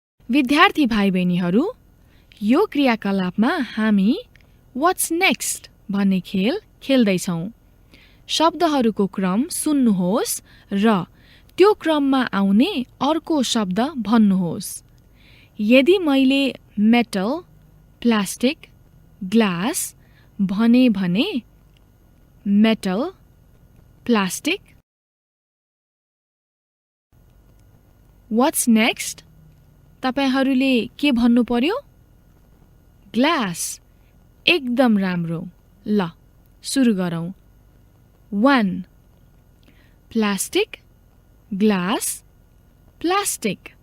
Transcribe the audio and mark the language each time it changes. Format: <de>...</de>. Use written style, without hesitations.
<ne>विद्यार्थी भाइ बहिनीहरू, यो क्रियाकलापमा हामी</ne> <en>What's next</en> <ne>भन्ने खेल खेल्दैछौँ। शब्दहरूको क्रम सुन्नुहोस् र त्यो क्रममा आउने अर्को शब्द भन्नुहोस्। यदि मैले मेटल, प्लास्टिक, ग्लास भने मेटल, प्लास्टिक।</ne> <en>What's next?</en> <ne>तपाईहरूले के भन्नु पर्यो? ग्लास। एकदम राम्रो। ल, सुरु गरौँ। 1.</ne> <en>Plastic, glass, plastic.</en>